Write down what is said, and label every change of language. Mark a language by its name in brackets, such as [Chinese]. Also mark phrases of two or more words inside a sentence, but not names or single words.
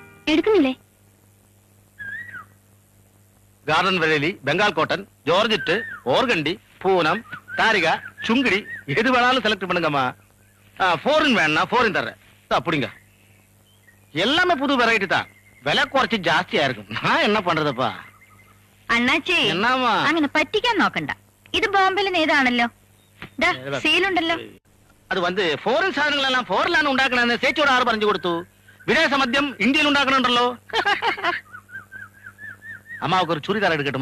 [Malayalam] എടുക്കുന്നില്ലേ? ഗാർഡൻ വെരലി, ബംഗാൾ കോട്ടൺ, ജോർജറ്റ്, ഓർഗണ്ടി, [Tamil] பூனம், தாரிக, சுங்கிடி எது வேணாலும் செலக்ட் பண்ணுங்கம்மா. ஃபாரின் வேணா ஃபாரின் தர்றேன். அப்படிங்க எல்லாமே புது வெரைட்டி தான். விலை குறைச்சு ஜாஸ்தியா இருக்கும். நான் என்ன பண்றதுப்பா? [Malayalam] അണ്ണാച്ചി [Tamil] എന്നാമാ [Malayalam] അങ്ങനെ പറ്റിക്കാൻ നോക്കണ്ട. ഇത് ബോംബെയിലെ നേതാണല്ലോ. സീലുണ്ടല്ലോ. അത് വന്ന് ഫോറിൻ സാധനങ്ങളെല്ലാം ഫോറിലാണ് ഉണ്ടാക്കണമെന്ന് ചേച്ചിയോട് ആറ് പറഞ്ഞു കൊടുത്തു. വിദേശ മദ്യം ഇന്ത്യയിൽ ഉണ്ടാക്കണുണ്ടല്ലോ. അമ്മാവക്ക് ഒരു ചുരിദാർ എടുക്കട്ടുമാ?